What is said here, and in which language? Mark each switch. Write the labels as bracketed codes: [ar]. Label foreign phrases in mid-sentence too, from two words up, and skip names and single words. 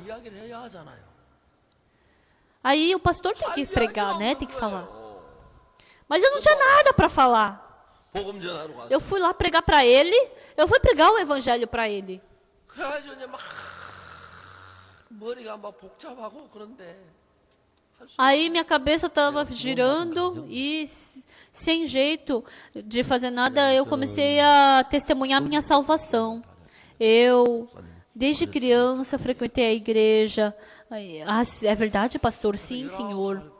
[pt] Aí o pastor tem que pregar, né? Tem que falar. Mas eu não tinha nada para falar. Eu fui lá pregar para ele, eu fui pregar o evangelho para ele. [ko] 머리가 막 복잡하고 그런데 [pt] Aí minha cabeça estava girando e sem jeito de fazer nada, eu comecei a testemunhar minha salvação. Eu, desde criança, frequentei a igreja. Ah, é verdade, pastor? Sim, senhor.